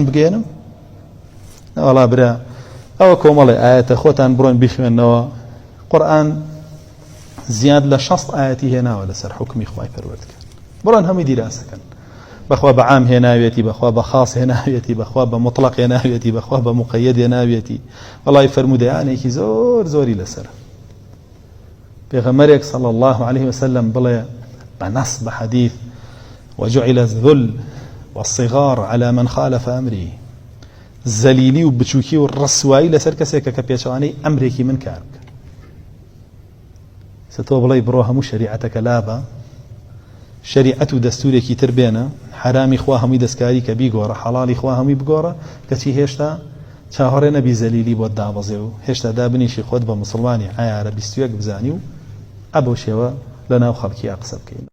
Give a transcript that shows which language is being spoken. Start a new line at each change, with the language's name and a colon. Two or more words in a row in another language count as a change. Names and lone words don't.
Central Kurdish: بگێنم وەڵا برا ئەوە کۆمەڵی ئاەتە خۆتان بڕۆن بیخوێنەوە قورئان زیاد لە 60 ئاەتی هێناوە لەسەر حکمی خوای پەروەردگار بڕۆن هەمووی دیراسەکەن بەخوا بە عام هێناوێتی بەخوا بە خاص هێناوێتی بەخوا بە مطلق هێناوێتی بەخوا بە مقەیەد هێناوێتی وەڵای فەرمودەیانێکی زۆری لەسەر پێغەمبەرێک
Arabic: صلی الله عليه وسلم
Central Kurdish: بڵێ
Arabic: بنص بحديث وجعل الذل والصغار على من خالف أمري
Central Kurdish: زەلیلی و بچووکی و ڕسوایی لەسەر کەسێکە کە پێچەوانەی ئەمرێکی من کار بکە تۆ بڵێ بڕۆ هەموو شەریعەتەکە لابە شەریعەت و دەستورێکی تر بێنە حرامی خوا هەمووی دەستکاری کە بیگۆڕە حەڵاڵی خوا هەمووی بگۆڕە کەچی هێشتا چاهۆڕێ نەبی زەلیلی بۆت دابەزێ و هێشتا دابنیشی خۆت بە مسلمانی عیارە 21 بزانی و ئەبەو شێوە لە ناو خەڵکی قسە بکەین